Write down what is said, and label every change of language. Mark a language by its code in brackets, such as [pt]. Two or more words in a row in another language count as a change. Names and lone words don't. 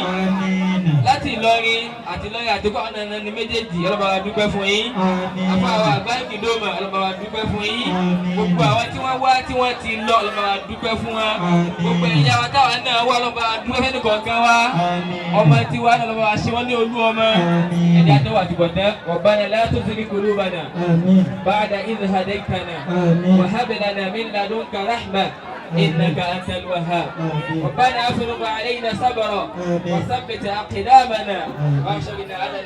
[yo] láti Ìlọrin àti Ìlọrin àti kọ́ ọ̀nà ní méjèèjì ọlọ́ba wa dúpẹ́ fún yín. afáwa àgbáyé dóma ọlọ́ba wa dúpẹ́ fún yín. gbogbo àwọn tí wọ́n wá tí wọ́n ti lọ ọlọ́ba wa dúpẹ́ fún wa. gbogbo ẹ̀yà wa táwọn náà wá ọlọ́ba wa dúpẹ́ fẹ́ni kọ̀ọ̀kan wa. ọmọ tí wà ọlọ́ba wa ṣe wọ́n ní olú ọmọ. ẹ̀dá tó wà tìbọ̀ tán [ar] ربنا لا تزغ قلوبنا بعد إذ هديتنا وهب لنا من لدنك رحمة إنك أنت الوهاب ربنا أفرغ علينا صبرا وثبت أقدامنا وانصرنا على